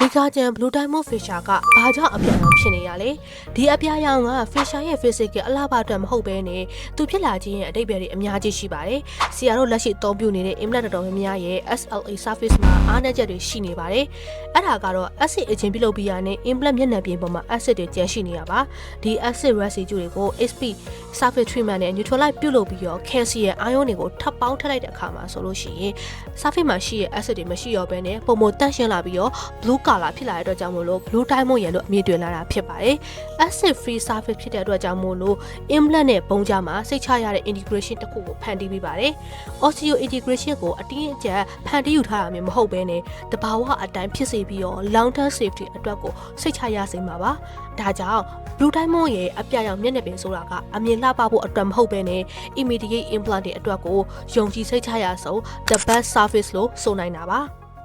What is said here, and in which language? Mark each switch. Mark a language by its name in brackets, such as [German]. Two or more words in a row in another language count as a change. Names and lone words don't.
[Burmese] Guardian Blue Diamond Facial ကဘာကြောင့်အပြာရောင်ဖြစ်နေရလဲဒီအပြာရောင်က facial ရဲ့ physical အလှပအတွက်မဟုတ်ဘဲနဲ့သူဖြစ်လာခြင်းရဲ့အဓိပ္ပာယ်တွေအများကြီးရှိပါတယ်ဆရာတို့လက်ရှိအသုံးပြုနေတဲ့ implant တော်တော်များများရဲ့ [English] SLA surface [Burmese] မှာအားနည်းချက်တွေရှိ နေပါတယ်အဲ့ဒါကတော့ [English] acid aging [Burmese] ပြုလုပ်ပြီးရတဲ့ implant မျက်နှာပြင်ပေါ်မှာ acid တွေကျန်ရှိနေရပါဒီ [English] acid residue [Burmese] တွေကို [English] SP surface treatment [Burmese] နဲ့ neutralize ပြုလုပ်ပြီးတော့ [English] calcium ion [Burmese] တွေကိုထပ်ပေါင်းထ ည့်လိုက်တဲ့အခါမှာဆိုလို့ရှိရင် surface မှာရှိတဲ့ acid တွေမရှိတော့ဘဲနဲ့ပုံမတန့်ရှင်းလာပြီးတော့ [English] blue color [Burmese] ဖြစ်လာတဲ့အတွက်ကြောင့်မို့လို့ blue diamond ရယ် လို့အမည်တွင်လာတာဖြစ်ပါတယ် [English] acid free surface [Burmese] ဖြစ်တဲ့အတွက်ကြောင့်မို့လို့ implant နဲ့ပုံကြားမှာစိတ်ချရတဲ့ integration တစ်ခုကိုဖန်တီးပေးပါတယ် [English] osseous integration [Burmese] ကိုအတင်းအကျပ်ဖန်တီးယူထားတာမျိုးမဟုတ်ဘဲနဲ့တဘာဝအတိုင်းဖြစ်စေပြီးတော့ [English] long term safety [Burmese] အတွက်ကိုစိတ်ချရစေမှာပါဒါကြောင့် blue diamond ရဲ့အပြာရောင်မျက်နှာပြင်ဆိုတာကအမြင်လှပဖို့အတွက်မဟုတ်ဘဲနဲ့ [English] immediate implant [Burmese] တွေအတွက်ကိုယုံကြည်စိတ်ချရဆုံး [English] the best surface [Burmese] လို့ဆိုနိုင်တာပါ